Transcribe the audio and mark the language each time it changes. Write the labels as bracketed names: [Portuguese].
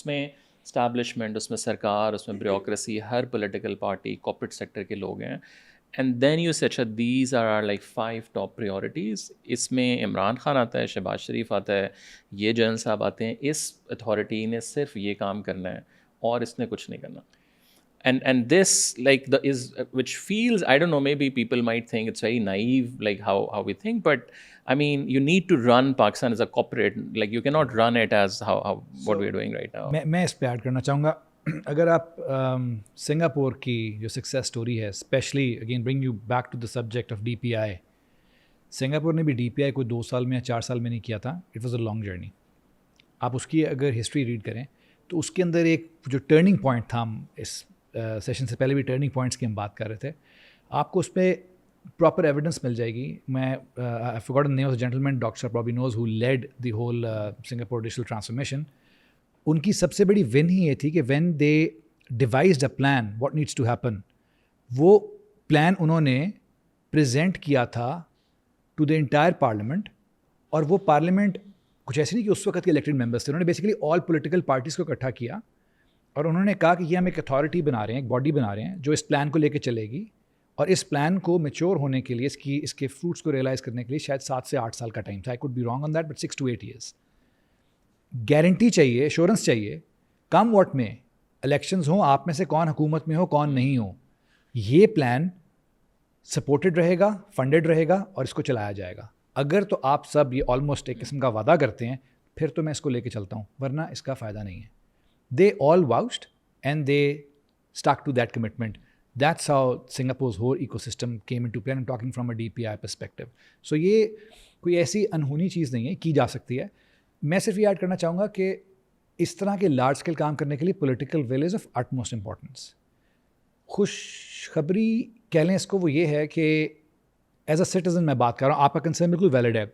[Urdu] اس میں اسٹیبلشمنٹ, اس میں سرکار, اس میں بیوروکریسی, ہر پولیٹیکل پارٹی, کارپوریٹ سیکٹر کے لوگ ہیں. [English] And then you سے اچھا these are like 5 top priorities. [Urdu] اس میں عمران خان آتا ہے, شہباز شریف آتا ہے, یہ جنرل صاحب آتے ہیں. اس اتھارٹی نے صرف یہ کام کرنا ہے اور اس نے کچھ نہیں کرنا. [English] And this like is which feels, I don't know, maybe people might think it's very naive like how we think, but I mean you need to run Pakistan as a corporate, like you cannot run it as how what we're doing right now. [Urdu] میں اس پہ add کرنا چاہوں گا. اگر آپ Singapore کی جو success story ہے, [English] especially again bring you back to the subject of DPI, [Urdu] Singapore نے بھی DPI کو 2 سال میں یا 4 سال میں نہیں کیا تھا. [English] It was a long journey. [Urdu] آپ اس کی اگر ہسٹری ریڈ کریں تو اس کے اندر ایک جو ٹرننگ پوائنٹ تھا, ہم اس سیشن سے پہلے بھی ٹرننگ پوائنٹس کی ہم بات کر رہے تھے, آپ کو اس پہ پراپر ایویڈنس مل جائے گی. [English] میں I forgot the name of the gentleman, Dr. probably knows, who led the whole Singapore digital transformation. [Urdu] ان کی سب سے بڑی ون ہی یہ تھی کہ [English] when they devised a plan what needs to happen, [Urdu] وہ پلان انہوں نے پریزنٹ کیا تھا [English] To the entire parliament. [Urdu] اور وہ پارلیمنٹ کچھ ایسے نہیں کہ اس وقت کے الیکٹڈ ممبرس تھے, انہوں نے بیسیکلی آل پولیٹیکل پارٹیز کو اکٹھا کیا اور انہوں نے کہا کہ یہ ہم ایک اتھارٹی بنا رہے ہیں, ایک باڈی بنا رہے ہیں جو اس پلان کو لے کے چلے گی, اور اس پلان کو میچور ہونے کے لیے, اس کے فروٹس کو ریئلائز کرنے کے لیے شاید 7 سے 8 سال کا ٹائم تھا. [English] I could be wrong on that but 6 to 8 years. [Urdu] Guarantee چاہیے, ایشورنس چاہیے, [English] come what [Urdu] میں الیکشنز ہوں, آپ میں سے کون حکومت میں ہو کون نہیں ہو, یہ پلان سپورٹڈ رہے گا, فنڈڈ رہے گا اور اس کو چلایا جائے گا. اگر تو آپ سب یہ آلموسٹ ایک قسم کا وعدہ کرتے ہیں, پھر تو میں اس کو لے کے چلتا ہوں, ورنہ اس کا فائدہ نہیں ہے. [English] They all vouched and they stuck to that commitment. That's how Singapore's whole ecosystem came into play. I'm talking from a DPI perspective. [Urdu] So یہ کوئی ایسی انہونی چیز نہیں ہے, کی جا سکتی ہے. میں صرف یہ ایڈ کرنا چاہوں گا کہ اس طرح کے لارج اسکیل کام کرنے کے لیے [English] Political will is of utmost importance. [Urdu] خوشخبری کہہ لیں اس کو, وہ یہ ہے کہ [English] as a citizen [Urdu] میں بات کر رہا ہوں, آپ کا کنسرن بالکل ویلڈ ہے.